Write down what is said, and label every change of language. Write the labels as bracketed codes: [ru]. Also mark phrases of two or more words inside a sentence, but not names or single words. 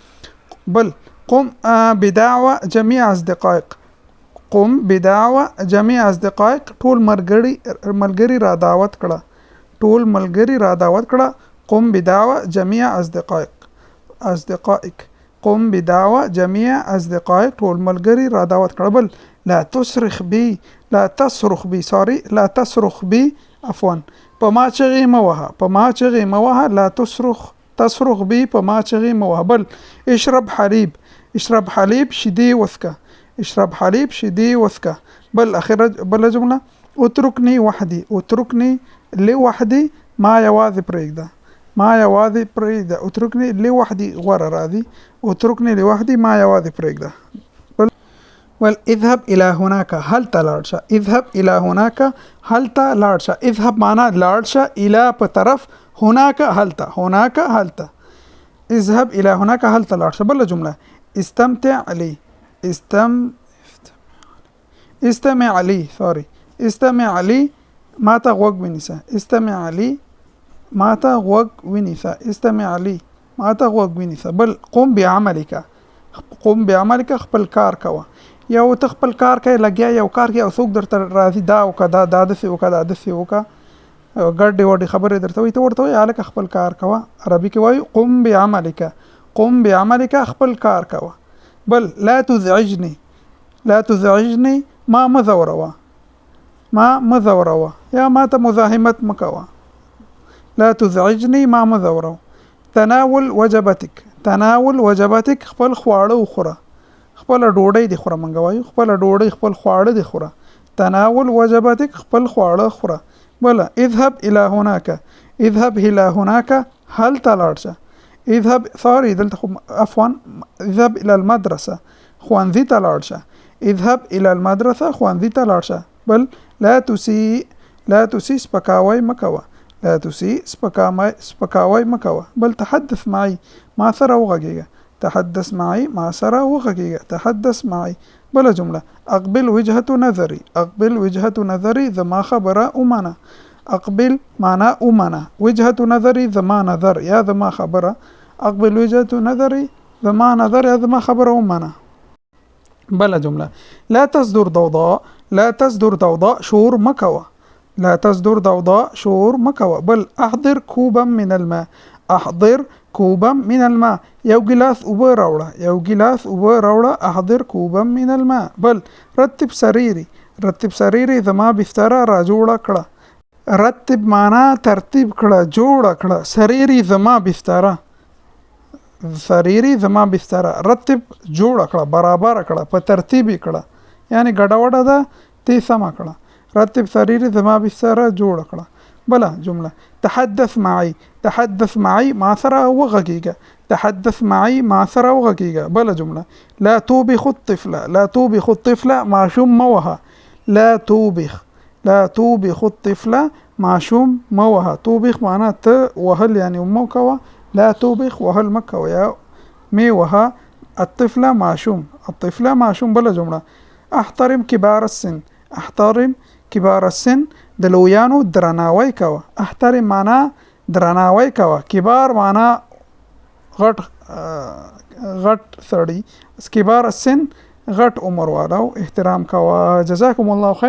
[ar] بل قم بدعوة جميع أصدقائك. قم بدعوة جميع أصدقائك [ps] ټول ملګري را دعوت کړه. ټول ملګري را دعوت کړه. [ar] قم بدعوة جميع أصدقائك. أصدقائك. قم بدعوة جميع أصدقائك [ps] ټول ملګري را دعوت کړه. [ar] بل لا تصرخ بي. لا تصرخ بي سوري لا تصرخ بي عفوا [ps] په ما چغې مه وهه. په ما چغې مه وهه. [ar] لا تصرخ بي [ps] په ما چغې مه وهه. [ar] بل اشرب حليب. اشرب حليب [ps] شیدې وڅکه. [ar] اشرب حليب [ps] شیدې وڅکه. بل اخر بل جمله [ar] اتركني وحدي. اتركني لوحدي [ps] ما یوازې پرېږده. ما یوازې پرېږده. [ar] اتركني لوحدي [ps] غوره راځي. [ar] اتركني لوحدي [ps] ما یوازې پرېږده. [ar] اذهب إلى هناك [ps] هلته لاړ شه. [ar] اذهب إلى هناك [ps] هلته لاړ شه. [ar] اذهب معنا [ps] لاړ شه. إلى په طرف. هناك هلته. هناك هلته. [ar] اذهب إلى هناك [ps] هلته لاړ شه. بل جمله [ar] استمتع لي. استمع لي سوري. استمع لي [ps] ما ته غوږ ونیسه. [ar] استمع لي [ps] ما ته غوږ ونیسه. [ar] استمع لي [ps] ما ته غوږ ونیسه. بل [ar] قم بعملك. قم بعملك [ps] خپل کار کوه. یو ته خپل کار کوي لګیا یو کار کوي او څوک درته راځي دا وکړه دا داسې وکړه دا داسې وکړه ګډې وډې خبرې درته وایي ته ورته وایي هلکه خپل کار کوه. عربي کې وایي [ar] قم بعملك. قم بعملك [ps] خپل کار کوه. بل [ar] لا تزعجني. لا تزعجني [ps] ما مه ځوروه. ما مه ځوروه یا ما ته مزاحمت مه کوه. [ar] لا تزعجني [ps] ما مه ځوروه. [ar] تناول وجبتك. تناول وجبتك [ps] خپل خواړه وخوره. خپل ډوډۍ دی خوره. مونږ وایو خپل ډوډۍ خپل خواړه دی خوره. [ar] تناول وجبتك [ps] خپل خواړه خوره. [ar] بل اذهب إلى هناك. اذهب إلى هناك [ps] هلته لاړ شه. [ar] اذهب ثاري دلته عفوا اذهب الى المدرسة [ps] خوانځي ته لاړ شه. [ar] اذهب الى المدرسة [ps] خوانځي ته لاړ شه. بل [ar] لا تسيء، لا تسيء [ps] سپکاوی مکوه، [ar] لا تسيء [ps] سپکاوی مکوه. بل [ar] تحدث معي [ps] ما سره وغږیږه، [ar] تحدث معي [ps] ما سره وغږیږه، [ar] تحدث معي. [ps] بل جمله [ar] اقبل وجهة نظري، اقبل وجهة نظري [ps] زما خبره اومنه. [ar] اقبل معنا [ps] اومنه، [ar] وجهة نظري [ps] زما نظر یا زما خبره، [ar] اقبل وجهة نظري [ps] زما نظر یا زما خبره اومنه. بل جمله [ar] لا تصدر ضوضاء، لا تصدر ضوضاء [ps] شور مکوه، [ar] لا تصدر ضوضاء [ps] شور مکوه. بل [ar] احضر كوبا من الماء، احضر كوبا من الماء [ps] یو ګلاس اوبه راوړه، یو ګلاس اوبه راوړه، [ar] احضر كوبا من الماء. [ps] بل [ar] رتب سريري، رتب سريري [ps] زما بستره را جوړه کړه، [ar] رتب معنا [ps] ترتیب کړه جوړه کړه، سريري زما بستره، سريري زما بستره، رتب جوړه کړه برابر کړه په ترتیب کړه یعنی ګډوډه ده تی سم کړه، [ar] رتب سريري [ps] زما بستره جوړه کړه. بل جمله [ar] تحدث معي، تحدث معي [ps] ما سره وغږیږه، [ar] تحدث معي [ps] ما سره وغږیږه. بل جمله [ar] لا توبخ الطفل، لا توبخ الطفل [ps] ماشوم موها، [ar] لا توبخ، لا توبخ الطفل [ps] ماشوم موها. [ar] توبخ معنا [ps] ته وهل يعني مو کوه، [ar] لا توبخ [ps] وهل مکوه یا می وها. الطفل ماشوم، الطفل ماشوم. بل جمله [ar] احترم كبار السن، احترم كبار السن [ps] د لویانو درناوی کوه، [ar] احترم معنا [ps] درناوی کوه، [ar] کبار معنا [ps] غټ غټ سړی، [ar] کبار السن [ps] غټ عمر والو احترام کوه. [ar] جزاکم الله خیر.